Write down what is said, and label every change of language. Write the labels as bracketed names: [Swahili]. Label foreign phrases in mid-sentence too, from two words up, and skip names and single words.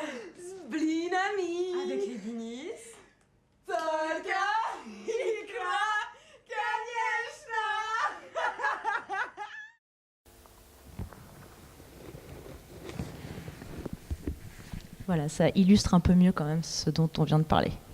[French] Splinami. Avec les blinis. [Russian] Только икра, конечно. [French] Voilà, ça illustre un peu mieux quand même ce dont on vient de parler.